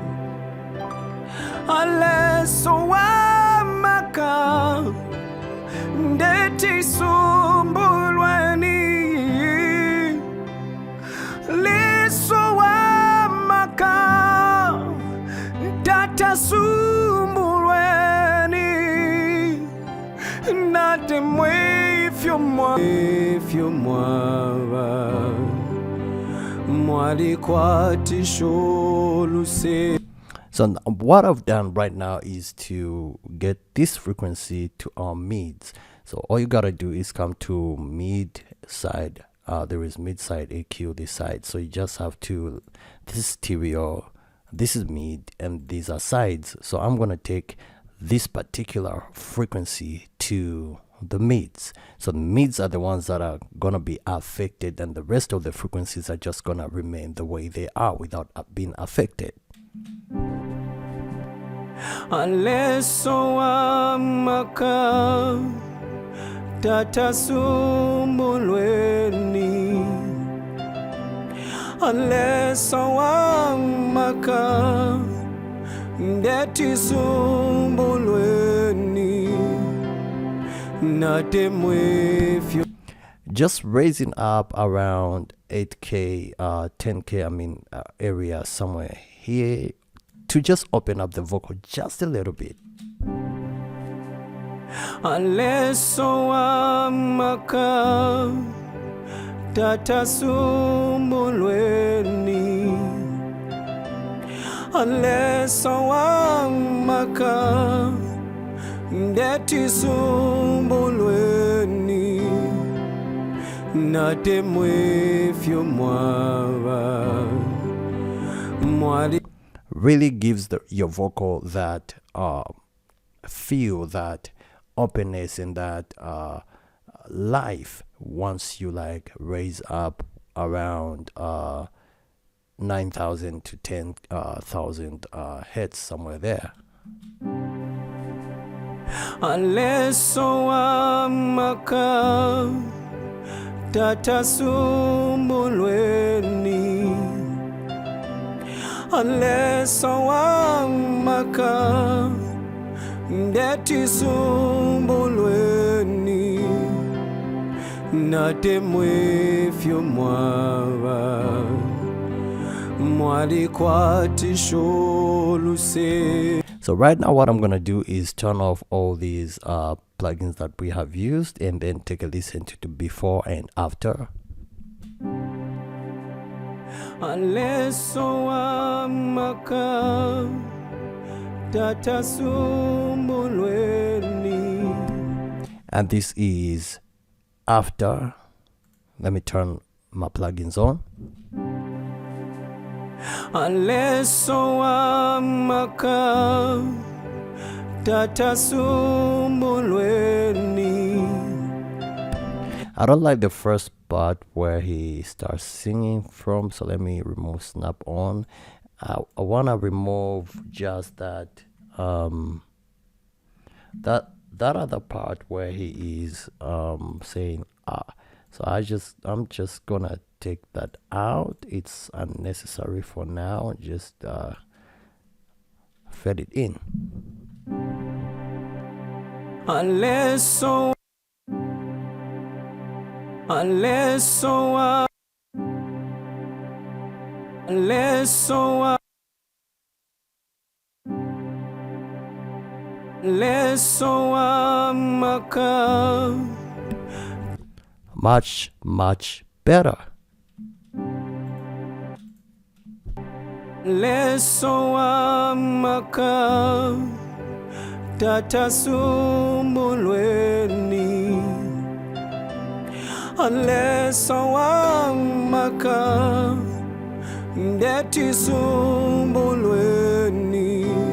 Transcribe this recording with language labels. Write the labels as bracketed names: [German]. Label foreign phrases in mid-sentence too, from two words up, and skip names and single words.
[Bemba] aleso wamaka ndeti sumbulweni, leso wamaka tata sumbulweni, natemwe fyo [English] So what I've done right now is to get this frequency to our mids. So all you gotta do is come to mid side. There is mid side EQ this side. So you just have to, this is stereo, this is mid, and these are sides. So I'm gonna take this particular frequency to the mids. So the mids are the ones that are gonna be affected, and the rest of the frequencies are just gonna remain the way they are without being affected. [Bemba] Aleso amaka tata sumbulweni, aleso amaka ndeti sumbulweni, natemwefyo. [English] Just raising up around 8k 10k area somewhere here to just open up the vocal just a little bit. [Bemba] Aleso amaka tata sumbulweni, aleso amaka ndeti sumbulweni, natemwefyo mwawa mwali. [English] Really gives your vocal that feel, that openness, and that life once you like raise up around 9,000 to 10,000 hertz, somewhere there. [Bemba] Aleso amaka tata sumbulweni, aleso amaka ndeti sumbulweni, natemwefyo mwawa mwali kwatisholuse. [English] So right now what I'm gonna do is turn off all these plugins that we have used, and then take a listen to the before and after. [Bemba] Aleso amaka tata sumbulweni, [English] and this is after. Let me turn my plugins on. [Bemba] Aleso amaka tata sumbulweni. [English] I don't like the first part where he starts singing from, so let me remove snap on. I want to remove just that that other part where he is saying so I'm just gonna take that out. It's unnecessary for now. Just fade it in. [Bemba] Aleso amaka. [English] Much better. [Bemba] Aleso amaka tata sumbulweni, aleso amaka ndeti sumbulweni,